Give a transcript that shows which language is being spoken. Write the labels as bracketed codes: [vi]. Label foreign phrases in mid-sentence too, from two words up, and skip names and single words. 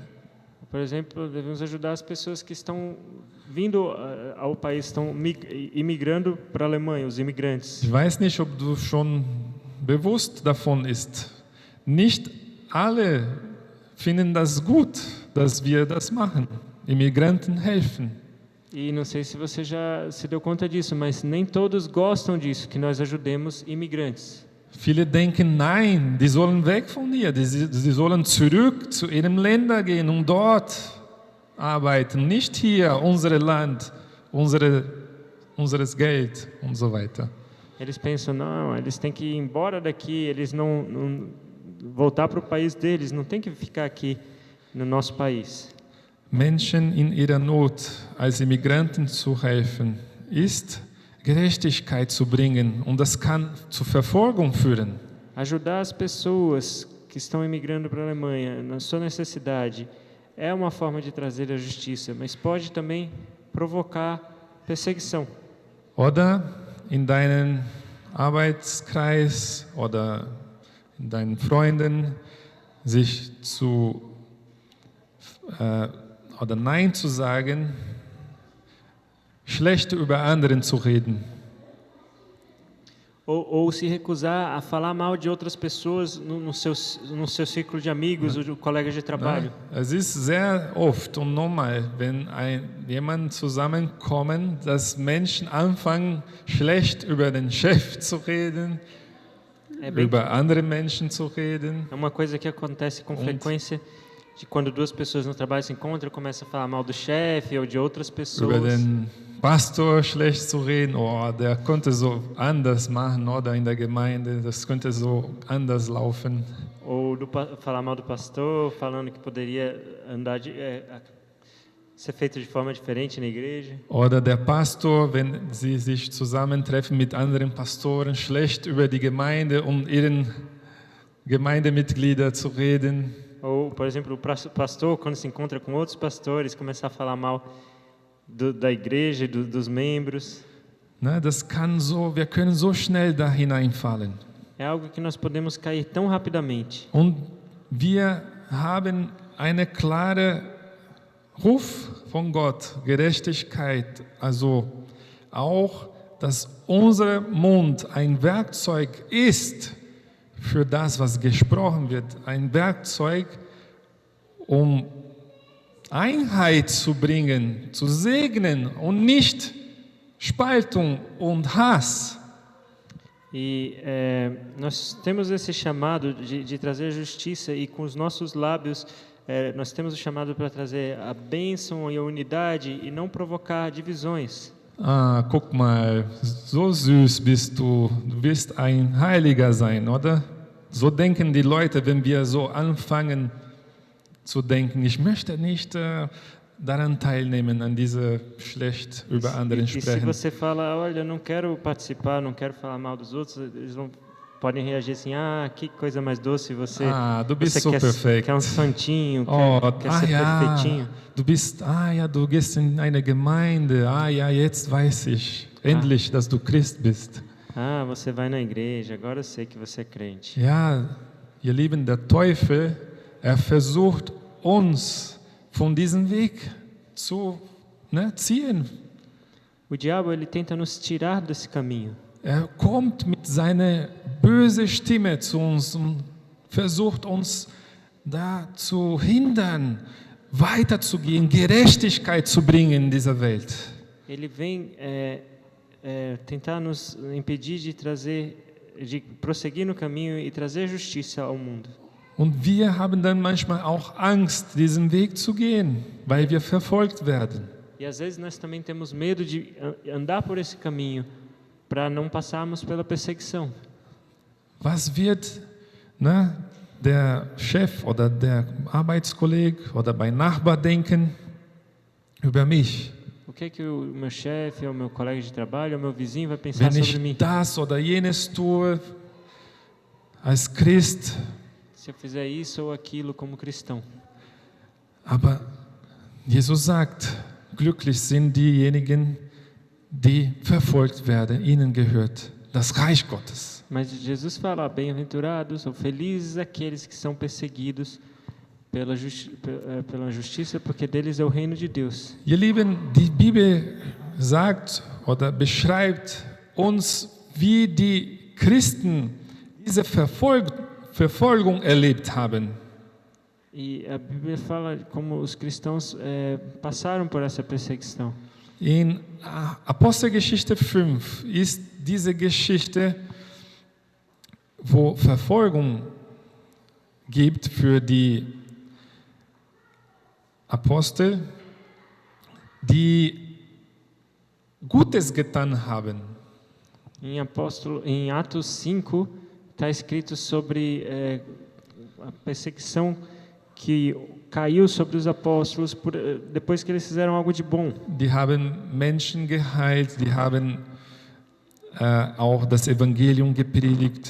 [pt] Por exemplo, devemos ajudar as pessoas que estão vindo ao país, estão imigrando para a Alemanha, os imigrantes. [de] Ich weiß nicht, ob du schon bewusst davon bist. Nicht alle finden das gut, dass wir das machen, Immigranten helfen. [pt] E não sei se você já se deu conta disso, mas nem todos gostam disso, que nós ajudemos imigrantes. [de] Viele denken, nein, die sollen weg von hier, die sollen zurück zu ihrem Länder gehen und dort arbeiten, nicht hier, unser Land, unseres Geld und so weiter. [pt] Eles pensam, não, eles têm que ir embora daqui, eles não voltar para o país deles, não tem que ficar aqui no nosso país. [de] Menschen in ihrer Not als Immigranten zu helfen, ist Gerechtigkeit zu bringen und das kann zu Verfolgung führen. [pt] Ajudar as pessoas que estão imigrando para a Alemanha na sua necessidade é uma forma de trazer a justiça, mas pode também provocar perseguição. [de] Oder in deinem Arbeitskreis oder in deinen Freunden sich oder Nein zu sagen, schlecht über anderen zu reden. [pt] Ou se recusar a falar mal de outras pessoas no seu círculo de amigos ou de colegas de trabalho. [de] Es ist sehr oft und normal, wenn jemand zusammenkommt, dass Menschen anfangen, schlecht über den Chef zu reden, über andere Menschen zu reden. [pt] É uma coisa que acontece com frequência, de quando duas pessoas no trabalho se encontram, começam a falar mal do chefe ou de outras pessoas. [de] Über den Pastor schlecht zu reden, oh, der konnte so anders machen, oder in der Gemeinde, das könnte so anders laufen. [pt] Ou falar mal do pastor, falando que poderia ser feito de forma diferente na igreja. [de] Oder der Pastor, wenn sie sich zusammentreffen mit anderen Pastoren, schlecht über die Gemeinde und ihren Gemeindemitglieder zu reden. [pt] Ou, por exemplo, o pastor, quando se encontra com outros pastores, começar a falar mal da igreja, dos membros. [de] Ne, wir können so schnell da hineinfallen. [pt] É algo que nós podemos cair tão rapidamente. [de] Und wir haben eine klare Ruf von Gott, Gerechtigkeit, also auch, dass unser Mund ein Werkzeug ist für das, was gesprochen wird, ein Werkzeug, um Einheit zu bringen, zu segnen und nicht Spaltung und Hass. [pt] E nós temos esse chamado de trazer justiça e com os nossos lábios nós temos o chamado para trazer a bênção e a unidade e não provocar divisões. [de] Ah, guck mal, so süß bist du. Du wirst ein Heiliger sein, oder? So denken die Leute, wenn wir so anfangen zu denken, ich möchte nicht daran teilnehmen, an diese schlecht über anderen sprechen. [pt] E se você fala, olha, não quero participar, não quero falar mal dos outros, eles podem reagir assim, que coisa mais doce, você, [de] du bist [pt] você [de] so perfekt. [pt] Quer um santinho, quer ser perfeitinho. [de] Du gehst in eine Gemeinde, jetzt weiß ich endlich, dass du Christ bist. [pt] Você vai na igreja, agora eu sei que você é crente. [de] Ja, ihr Lieben, der Teufel, versucht uns von diesem Weg zu ziehen. [pt] O diabo, ele tenta nos tirar desse caminho. [de] Kommt mit seiner bösen Stimme zu uns und versucht uns da zu hindern, weiterzugehen, Gerechtigkeit zu bringen in dieser Welt. [pt] Ele vem tentar nos impedir de prosseguir no caminho e trazer justiça ao mundo. [de] Und wir haben dann manchmal auch Angst, diesen Weg zu gehen, weil wir verfolgt werden. [pt] E às vezes nós também temos medo de andar por esse caminho para não passarmos pela perseguição. [de] Was wird der Chef oder der Arbeitskollege oder mein Nachbar denken über mich? [pt] O que o meu chefe, o meu colega de trabalho, o meu vizinho vai pensar sobre mim? [de] Das oder jenes tue als Christ. [pt] Se se eu fizer isso ou aquilo como cristão. [de] Aber Jesus sagt, glücklich sind diejenigen, die verfolgt werden. Ihnen gehört das Reich Gottes. [pt] Mas Jesus fala, bem-aventurados ou felizes aqueles que são perseguidos pela justiça, porque deles é o reino de Deus. [de] Ihr Lieben, die Bibel sagt oder beschreibt uns, wie die Christen diese Verfolgung erlebt haben. [pt] E a Bíblia fala como os cristãos passaram por essa perseguição. [de] In Apostelgeschichte 5 ist diese Geschichte, wo Verfolgung gibt für die Apostel, die Gutes getan haben. [pt] Em Atos 5 está escrito sobre a perseguição que caiu sobre os apóstolos depois que eles fizeram algo de bom. [de] Die haben Menschen geheilt, die haben auch das Evangelium gepredigt.